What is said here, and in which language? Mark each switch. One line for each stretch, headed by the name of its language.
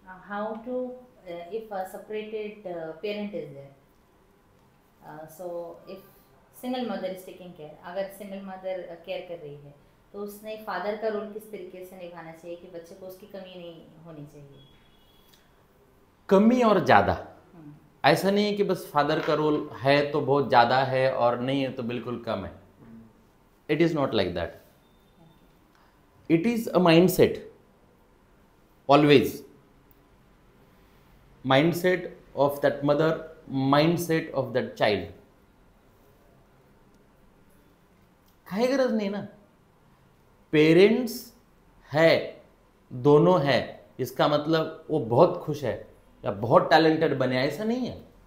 Hindi: How to if a separated parent is there, so if single mother is taking care, अगर single mother care कर रही है तो उसने फादर का रोल किस तरीके से निभाना चाहिए कि बच्चे को उसकी कमी नहीं होनी चाहिए? कमी और ज़्यादा ऐसा नहीं है कि बस फादर का रोल है तो बहुत ज़्यादा है और नहीं है तो बिल्कुल कम है.
English: It is not like that. It is a mindset. Always mindset of that mother, mindset of that child.
Marathi: काही गरज नहीं ना.
Hindi: पेरेंट्स है, दोनों है, इसका मतलब वो बहुत खुश है या बहुत टॅलेंटेड बने, ऐसा नहीं है.